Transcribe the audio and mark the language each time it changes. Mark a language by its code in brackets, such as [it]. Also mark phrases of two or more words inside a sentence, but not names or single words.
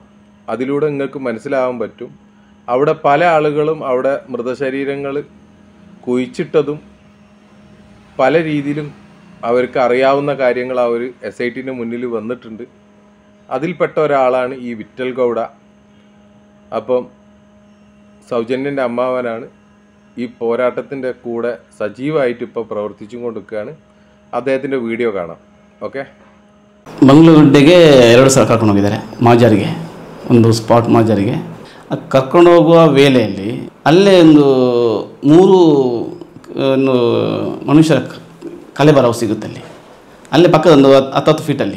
[ml] അതിലൂടെ നിങ്ങൾക്ക് മനസ്സിലാവാൻ പറ്റും, അവിടെ പല ആളുകളും അവിടെ മൃതശരീരങ്ങൾ കുഴിച്ചിട്ടതും പല രീതിയിലും അവർക്ക് അറിയാവുന്ന കാര്യങ്ങൾ അവർ SITൻ്റെ മുന്നിൽ വന്നിട്ടുണ്ട്. അതിൽപ്പെട്ട ഒരാളാണ് ഈ വിറ്റൽ ഗൗഡ. അപ്പം സൗജന്യൻ്റെ അമ്മാവനാണ് ഈ പോരാട്ടത്തിൻ്റെ കൂടെ സജീവമായിട്ട് ഇപ്പോൾ പ്രവർത്തിച്ചും കൊണ്ടിരിക്കുകയാണ്. അദ്ദേഹത്തിൻ്റെ വീഡിയോ കാണാം. [kn] ಓಕೆ. ಮಂಗಳೂರಿಗೆ 2 ಸಲ ಕರ್ಕೊಂಡು ಹೋಗಿದ್ದಾರೆ ಮಾಜಾರಿಗೆ, ಒಂದು ಸ್ಪಾಟ್ ಮಾಜಾರಿಗೆ. ಕರ್ಕೊಂಡು ಹೋಗುವ ವೇಳೆಯಲ್ಲಿ ಅಲ್ಲೇ ಒಂದು 3 ಮನುಷ್ಯರ ಕಲೆ ಬರವು ಸಿಗುತ್ತೆ ಅಲ್ಲೇ ಪಕ್ಕದ ಒಂದು 10 ಫೀಟಲ್ಲಿ.